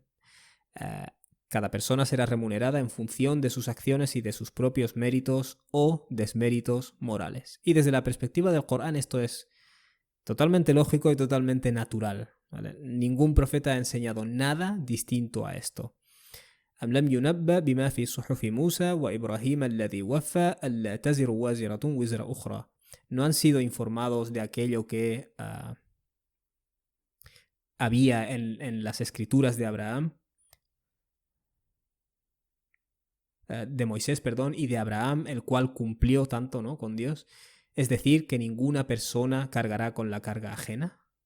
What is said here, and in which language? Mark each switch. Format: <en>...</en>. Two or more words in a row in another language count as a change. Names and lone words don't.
<es>Cada persona será remunerada en función de sus acciones y de sus propios méritos o desméritos morales. Y desde la perspectiva del Corán esto es totalmente lógico y totalmente natural, ¿vale? Ningún profeta ha enseñado nada distinto a esto.</es> <ar>أم لم ينبأ بما في صحف موسى وإبراهيم الذي وفى ألا تزر وازرة وزر أخرى.</ar> <es>No han sido informados de aquello que había en las escrituras de Abraham, de Moisés, perdón, y de Abraham, el cual cumplió tanto, ¿no?, con Dios. Es decir, que ninguna persona cargará con la carga ajena.</es>